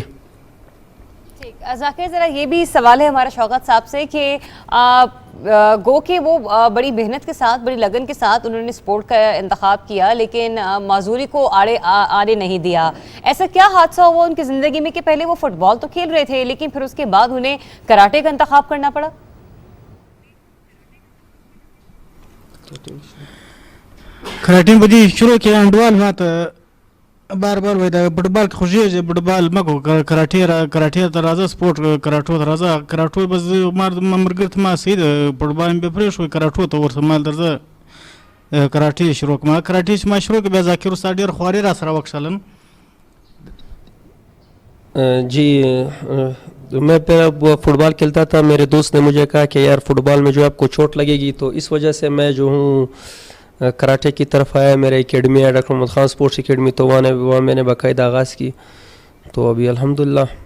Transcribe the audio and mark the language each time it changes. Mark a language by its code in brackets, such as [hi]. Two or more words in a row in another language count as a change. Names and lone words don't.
[ur] ذاکر، ذرا یہ بھی سوال ہے ہمارا شوکت صاحب سے کہ گو کہ وہ بڑی محنت کے ساتھ، بڑی لگن کے ساتھ انہوں نے سپورٹ کا انتخاب کیا لیکن معذوری کو آڑے نہیں دیا. ایسا کیا حادثہ ہوا ان کی زندگی میں کہ پہلے وہ فٹ بال تو کھیل رہے تھے لیکن پھر اس کے بعد انہیں کراٹے کا انتخاب کرنا پڑا؟ [ps] کراټي به دې شروع کې انډوال ما ته بار بار وایي دا فوټبال خوښېږي، فوټبال مه کوه، کراټې ته راځه، سپورټ کراټو ته راځه. کراټو به زه ما ملګري ته ما صحیح ده، فوټبال مې بیا پرېښود، کراټو ته ورته ما درځه کراټې شروع کړم. کراټې چې ما شروع کړ بیا ذاکر استاد ډېر خواري را سره وکښلن. [ur] جی میں پہلے فٹ بال کھیلتا تھا. میرے دوست نے مجھے کہا کہ یار فٹ بال میں جو آپ کو چوٹ لگے گی، تو اس وجہ سے میں جو ہوں کراٹے کی طرف آیا. میرے اکیڈمی ہے ڈاکٹر محمد خان سپورٹس اکیڈمی، تو وہاں میں نے باقاعدہ آغاز کی، تو ابھی الحمدللہ.